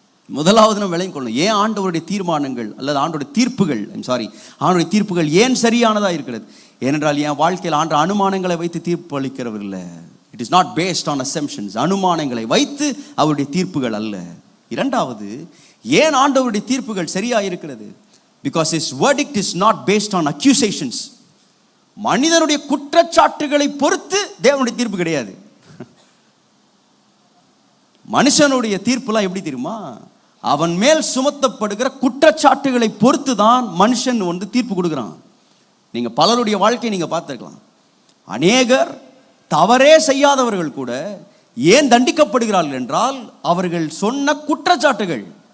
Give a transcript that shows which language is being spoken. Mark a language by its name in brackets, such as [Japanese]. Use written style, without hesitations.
[Tamil] முதலாவது நம்ம விளங்கிக் கொள்ளணும், ஏன் ஆண்டவருடைய தீர்மானங்கள் அல்லது ஆண்டோடைய தீர்ப்புகள், ஆண்டோடைய தீர்ப்புகள் ஏன் சரியானதாக இருக்கிறது. ஏனென்றால் என் வாழ்க்கையில் ஆண்டு அனுமானங்களை வைத்து தீர்ப்பு அளிக்கிறவர் இல்லை. [English] It is not based on assumptions. [Tamil] அனுமானங்களை வைத்து அவருடைய தீர்ப்புகள் அல்ல. இரண்டாவது, ஏன் ஆண்டவருடைய தீர்ப்புகள் சரியாக இருக்கிறது? [English] Because his verdict is not based on accusations. [Tamil] மனிதனுடைய குற்றச்சாட்டுகளை பொறுத்து தேவனுடைய தீர்ப்பு கிடையாது. மனுஷனுடைய தீர்ப்புலாம் எப்படி தெரியுமா? அவன் மேல் சுமத்தப்படுகிற குற்றச்சாட்டுகளை பொறுத்து தான் மனுஷன் வந்து தீர்ப்பு கொடுக்குறான். நீங்க பலருடைய வாழ்க்கையை நீங்க பார்த்துக்கலாம். அநேகர் தவறே செய்யாதவர்கள் கூட ஏன் தண்டிக்கப்படுகிறார்கள் என்றால் அவர்கள் சொன்ன குற்றச்சாட்டுகள்.